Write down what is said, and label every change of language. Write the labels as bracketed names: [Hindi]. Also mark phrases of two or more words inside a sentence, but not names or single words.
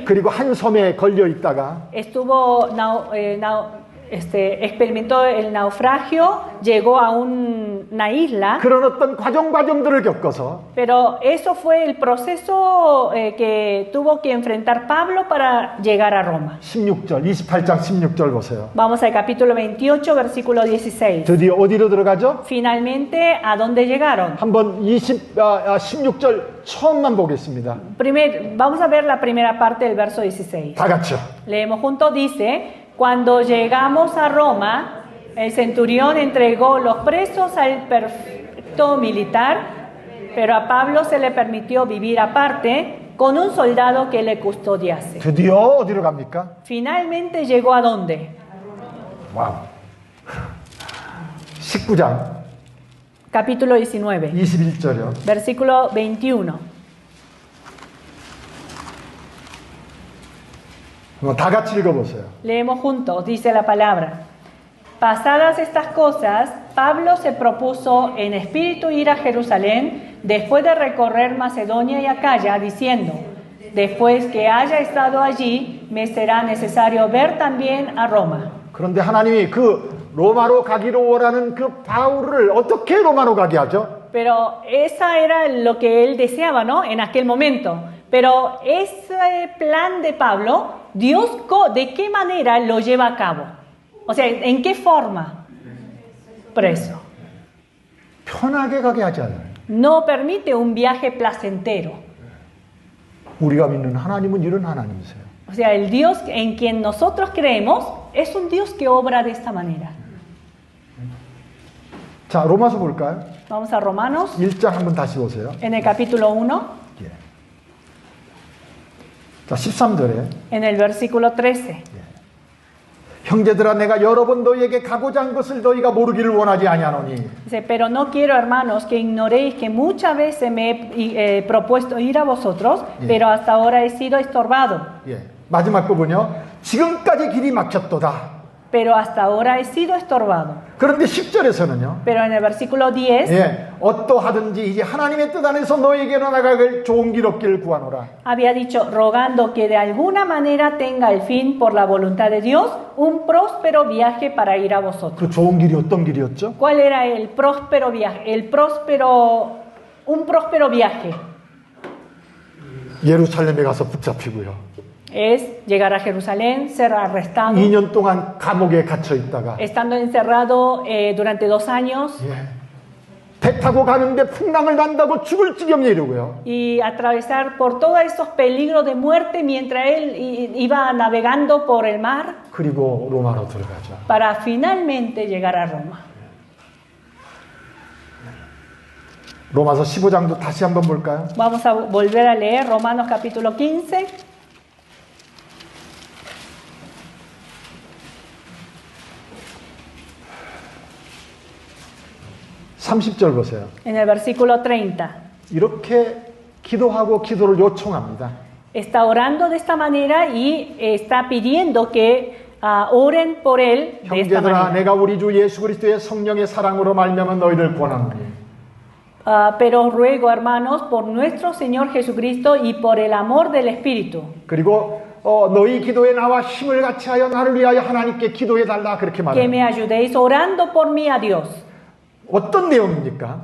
[Korean] 그리고 한 섬에 걸려 있다가 [Spanish] Estuvo experimentó el naufragio, llegó a una isla, [Korean] 그런 어떤 과정들을 겪어서 [Spanish] pero eso fue el proceso que tuvo que enfrentar Pablo para llegar a Roma. [Korean] 16절, 28장 16절 보세요. [Spanish] Vamos al capítulo 28, versículo 16. [Korean] 드디어 어디로 들어가죠? [Spanish] Finalmente, ¿a dónde llegaron? [Korean] 한번 16절 처음만 보겠습니다. [Spanish] Vamos a ver la primera parte del verso 16. [Korean] 다 같이요. [Spanish] Leemos juntos, dice: cuando llegamos a Roma, el centurión entregó los presos al prefecto militar, pero a Pablo se le permitió vivir aparte con un soldado que le custodiase. [Korean] 드디어 어디로 갑니까? [Spanish] Finalmente llegó a dónde? [Korean] 와우. 19장 [Spanish] Capítulo 19, [Korean] 21절이요. [Spanish] versículo 21. [Korean] 다 같이 읽어보세요. [Spanish] Leemos juntos, dice la palabra. Pasadas estas cosas, Pablo se propuso en espíritu ir a Jerusalén después de recorrer Macedonia y Acaya, diciendo: después que haya estado allí, me será necesario ver también a Roma. [Korean] 그런데 하나님이 그 로마로 가기로 원하는 그 바울을 어떻게 로마로 가게 하죠? [Spanish] Pero esa era lo que él deseaba, ¿no? En aquel momento. Pero ese plan de Pablo, Dios, ¿de qué manera lo lleva a cabo? O sea, ¿en qué forma? Preso. [Korean] 편하게 가게 하지 않아요. [Spanish] No permite un viaje placentero. [Korean] 우리가 믿는 하나님은 이런 하나님이세요. [Spanish] O sea, el Dios en quien nosotros creemos es un Dios que obra de esta manera. [Korean] 자, 로마서 볼까요? [Spanish] Vamos a Romanos, [Korean] 1장 한번 다시 보세요. [Spanish] en el capítulo 1, [Korean] 예. 자, 13절에 [Spanish] en el versículo 13. [Korean] 형제들아 내가 여러 번 너희에게 가고자 한 것을 너희가 모르기를 원하지 아니하노니 [Spanish] Dice: pero no quiero, hermanos, que ignoréis que muchas veces me he propuesto ir a vosotros, pero hasta ahora he sido estorbado. [Korean] 예. 마지막 부분요. 지금까지 길이 막혔도다. [Spanish] Pero hasta ahora he sido estorbado. [Korean] 그런데 10절에서는요. [Spanish] Pero en el versículo 10 [Korean] 예. 어떠하든지 이제 하나님의 뜻 안에서 너희에게로 나가길 좋은 길 얻기를 구하노라. [Spanish] había dicho: rogando que de alguna manera tenga el fin por la voluntad de Dios un próspero viaje para ir a vosotros. [Korean] 그 좋은 길이 어떤 길이었죠? [Spanish] ¿Cuál era el próspero viaje? Un próspero viaje [Korean] 예루살렘에 가서 붙잡히고요. [Spanish] es llegar a Jerusalén, ser arrestado, [Korean] 2년 동안 감옥에 갇혀 있다가 [Spanish] estando encerrado durante 2 años, [Korean] 예. 배 타고 가는데 풍랑을 난다고 죽을 지경에 이르고요. [Spanish] y atravesar por todos esos peligros de muerte mientras él iba navegando por el mar [Korean] 그리고 로마로 들어가죠. [Spanish] para finalmente llegar a Roma. [Korean] 로마서 15장도 다시 한번 볼까요? [Spanish] Vamos a volver a leer Romanos capítulo 15. [Korean] (30절) 보세요. [Spanish] En el versículo 30. [Korean] 이렇게 기도하고 기도를 요청합니다. [Spanish] Está orando de esta manera y está pidiendo que oren por él de esta [Korean] 형제들아 [Spanish] manera. [Korean] 내가 우리 주 예수 그리스도의 성령의 사랑으로 말미암아 너희를 권하노니 [Spanish] Pero ruego, hermanos, por nuestro Señor Jesucristo y por el amor del Espíritu, [Korean] 그리고 너희 기도에 나와 힘을 같이 하여 나를 위하여 하나님께 기도해 달라 그렇게 [Spanish] que [Korean] 말합니다. [Spanish] me ayudéis orando por mí a Dios. [Korean] 어떤 내용입니까?